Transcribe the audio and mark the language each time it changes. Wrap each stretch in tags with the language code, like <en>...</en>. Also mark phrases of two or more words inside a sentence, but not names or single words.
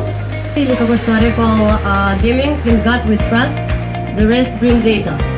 <mk>Или како што рекол</mk> <en>Deming, in God we trust, the rest bring data.</en>